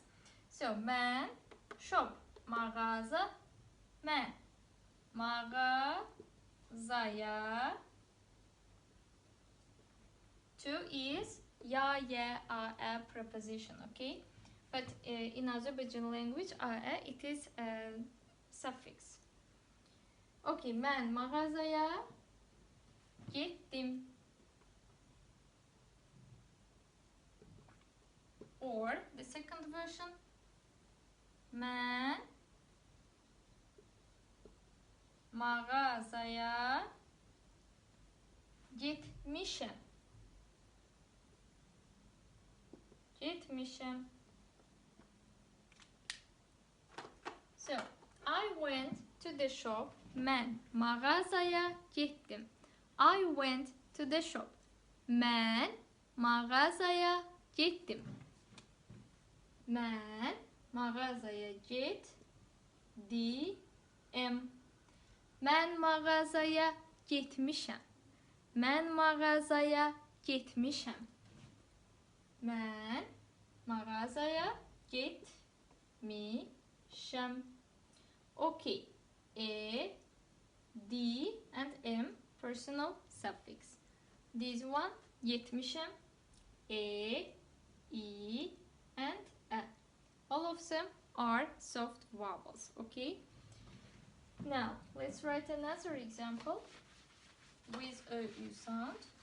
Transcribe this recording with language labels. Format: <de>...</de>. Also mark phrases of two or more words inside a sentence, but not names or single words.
<en>So, man, shop, mağaza, man. Mağazaya. To is ya, ye, a preposition, okay? But in Azerbaijani language, it is a suffix.</en> <az>Okay, mən mağazaya gittim.</az> <en>Or the second version,</en> <az>mən mağazaya gitmişəm.</az> <en>So, I went to the shop.</en> <az>Mən mağazaya gittim.</az> <en>I went to the shop.</en> <az>Mən mağazaya gittim. Mən mağazaya gitdim. Mən mağazaya gitmişəm. Mən mağazaya gitmişəm. Mən mağazaya gitmişəm.</az> <en>Okay. E, D and M personal suffix. This one gitmişəm, E, I and A. All of them are soft vowels. Okay. Now let's write another example with a U sound.</en>